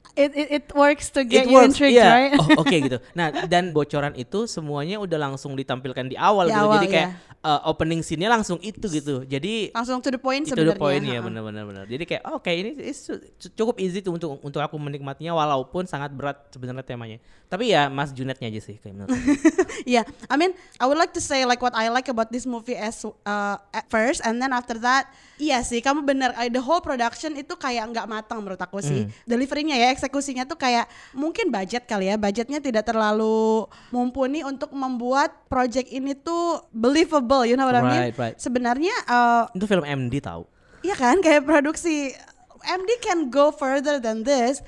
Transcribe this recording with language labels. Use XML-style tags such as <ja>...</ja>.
<en>It works to get you intrigued, right?</en> <id>Oke gitu. Nah, dan bocoran itu semuanya udah langsung ditampilkan di awal gitu. Jadi kayak opening scene-nya langsung itu gitu. Jadi langsung</id> <en>to the point To</en> <id>sebenarnya.</id> <en>the point</en> <id>ya, benar. Jadi kayak ini cukup easy tuh untuk aku menikmatinya walaupun sangat berat sebenarnya temanya. Tapi ya Mas Junetnya aja sih kayak menurut aku.</id> <en>Yeah, I mean, I would like to say like what I like about this movie at first, and then after that,</en> <id>iya sih, kamu benar.</id> <en>The whole production</en> <id>itu kayak nggak matang menurut aku sih. Deliverynya ya, eksekusinya tuh kayak mungkin budgetnya tidak terlalu mumpuni untuk membuat project ini tuh</id> <en>believable, you know what I mean? Right.</en> <id>Sebenarnya itu film MD tahu. iya kan, kayak produksi MD</id> <en>can go further than this.</en>